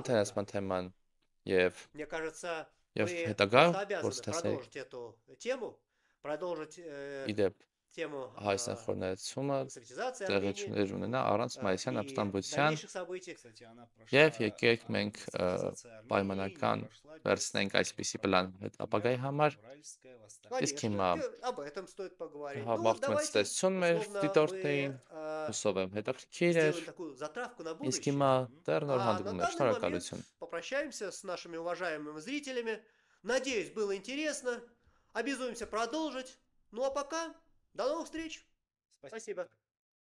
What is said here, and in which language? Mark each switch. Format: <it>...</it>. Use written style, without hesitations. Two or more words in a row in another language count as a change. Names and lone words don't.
<hy>խորհրդանացման թեման եւ</hy> <ru>Мне кажется,</ru> <hy>եւ</hy> <ru>мы</ru> <hy>հետագա</hy> <ru>просто обязаны</ru> <hy>գործընթացների</hy> <ru>продолжить эту тему, продолжить</ru> <hy>իդեպ</hy> <ru>тему</ru> <hy>Հայաստանի խորհրդանացումը</hy> <ru>советизации</ru> <hy>տեղի</hy> <ru>Армении</ru> <hy>չներ ունենա առանց մայիսյան</hy> <ru>и</ru> <hy>ապստամբության</hy> <ru>дальнейших событий. Кстати, она прошла,</ru> <hy>եւ եկեք մենք</hy> <ru>социализация Армении</ru> <hy>պայմանական</hy> <ru>прошла без</ru> <hy>վերցնենք այսպիսի պլան հետ ապագայի համար։</hy> <ru>Уральское восстание.</ru> <hy>Իսկ</hy> <ru>Конечно,</ru> <hy>հիմա</hy> <ru>об этом стоит поговорить. Ну,</ru> <hy>հաղորդում</hy> <ru>давайте,</ru> <hy>ցտեսություն մեր</hy> <ru>условно,</ru> <hy>դիտորդներին,</hy> <ru>мы</ru> <hy>հուսով եմ հետաքրքիր էր։</hy> <ru>сделаем такую затравку на</ru> <hy>Իսկ</hy> <ru>будущее.</ru> <hy>հիմա դեռ նոր</hy> <ru>А на</ru> <hy>հանդիպումներ,</hy> <ru>данный момент</ru> <hy>շնորհակալություն։</hy> <ru>попрощаемся с нашими уважаемыми зрителями. Надеюсь, было интересно. Обязуемся продолжить. Ну а пока, до новых встреч. Спасибо.</ru>